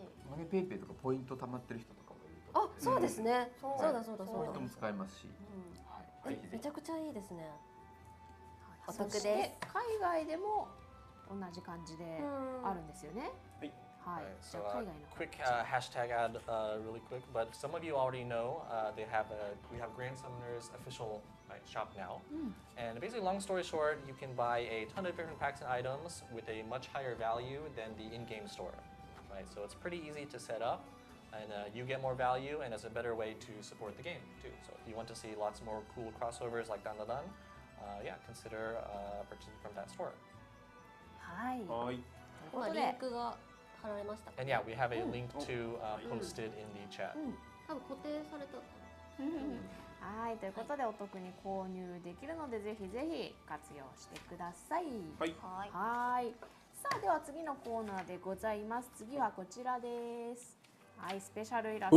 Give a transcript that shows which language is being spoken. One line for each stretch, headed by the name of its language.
Japanese: マネペイペイとかポイント貯まってる人とかもいると。あ、そうですね。そうだ。人も使えますし、めちゃくちゃいいですね。お得です。海外でも同じ感じであるんですよね。はい。
English: So quick hashtag ad really quick, but some of you already know we have Grand Summoner's official shop now, and basically long story short, you can buy a ton of different packs and items with a much higher value than the in-game store. Right, so it's pretty easy to set up, and you get more value, and it's a better way to support the game too. So if you want to see lots more cool crossovers like Dandadan, yeah, consider purchasing from that store.
Japanese: はい。リンクが貼られましたか
English: And yeah, we have a link to posted in the chat.
Japanese: 多分固定されたはい、ということでお得に購入できるのでぜひぜひ活用してください。はいはい。さあでは次のコーナーでございます。次はこちらです。はい、スペシャルイラスト。